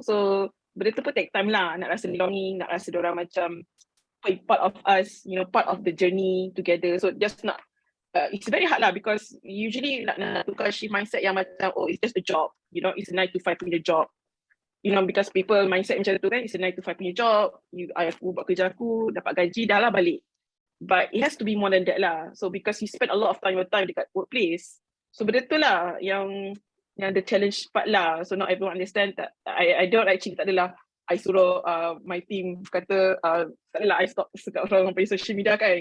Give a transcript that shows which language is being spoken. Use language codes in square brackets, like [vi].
[ms] So benda tu pun take time lah. Nak rasa belonging, nak rasa diorang macam [en] part of us, part of the journey together. So just not, it's very hard lah because usually [ms] nak tukar [en] shift mindset yang macam, oh, it's just a job. It's a 9 to 5 punya job. Because people mindset macam tu kan, it's a 9 to 5 punya job. [ms] Aku buat kerja aku, dapat gaji, dah lah balik. [en] But it has to be more than that lah. So because you spend a lot of time dekat workplace. [ms] So benda tu lah yang the challenge part lah. [en] So not everyone understand that. I don't actually, [ms] tak adalah I suruh my team kata, tak adalah I stop sekat orang pada social media kan.